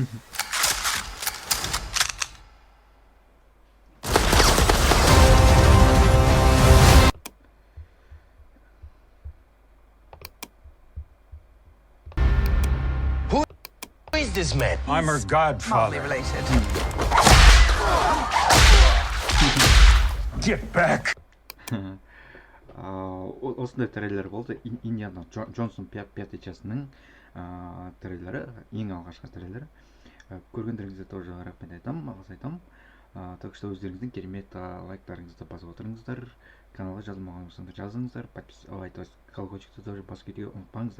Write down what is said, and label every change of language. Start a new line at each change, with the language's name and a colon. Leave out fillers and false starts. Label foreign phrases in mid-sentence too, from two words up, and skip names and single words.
English: Who is this man? I'm her godfather. Related. Get back!
Kazakh: Осындай трейлер болды. Индиана Джонстың пятой частының трейлері, ең алғашқы трейлері. Көргендеріңізге тоже рахмет айтамын, алғыс айтамын.
Russian: Так что
Kazakh: өздеріңіздің керемет лайктарыңызды басып отырыңыздар. Каналға жазылмаған болсаңыздар жазыңыздар. Подписывайтесь, колокольчикті тоже басып кетуге ұмытпаңыздар.